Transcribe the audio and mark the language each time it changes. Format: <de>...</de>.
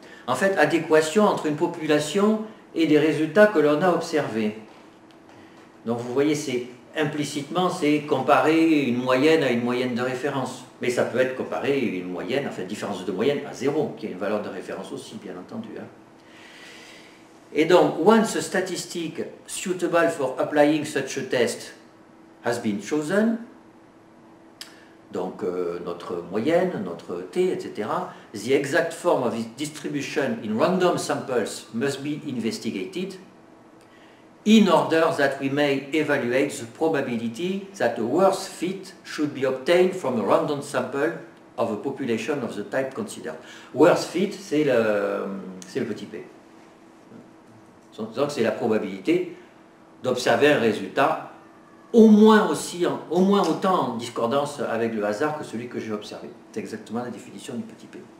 <fr>En fait, adéquation entre une population et des résultats que l'on a observés. Donc vous voyez, implicitement c'est comparer une moyenne à une moyenne de référence. Mais ça peut être comparé une moyenne, enfin différence de moyenne à 0, qui est une valeur de référence aussi, bien entendu. Hein. Et donc,</fr> <en>once a statistic suitable for applying such a test has been chosen,</en> <fr>donc notre moyenne, notre t, etc.,</fr> <en>the exact form of its distribution in random samples must be investigated in order that we may evaluate the probability that a worse fit should be obtained from a random sample of a population of the type considered. Worse fit,</en> <fr>c'est le petit p. Donc c'est la probabilité d'observer un résultat au moins autant en discordance avec le hasard que celui que j'ai observé. C'est exactement la définition du petit p.</fr>